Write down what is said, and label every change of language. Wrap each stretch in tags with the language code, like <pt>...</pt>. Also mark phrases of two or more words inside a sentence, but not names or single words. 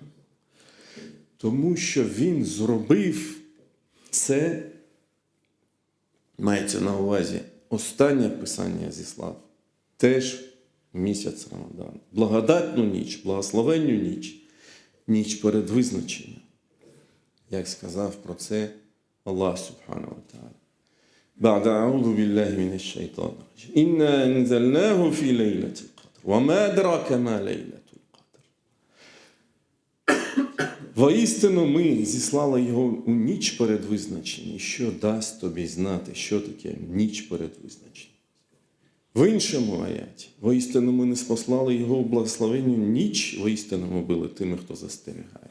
<uk>Тому що він зробив це, мається на увазі, останнє писання зіслав, теж місяць Рамадан. Благодатну ніч, благословенну ніч, ніч перед визначенням. Як сказав про це Аллах</uk> <ar>سبحانه وتعالى. بعد أعوذ بالله من الشيطان الرجيم إنا أنزلناه في ليلة القدر وما أدراك ما ليلة القدر.</ar> <uk>Воістину ми зіслали його у ніч перед визначенням. Що дасть тобі знати, що таке ніч перед визначенням? В іншому аяті. Воістину ми не спослали його у благословенню ніч, воістину ми були тими, хто застерігає.</uk>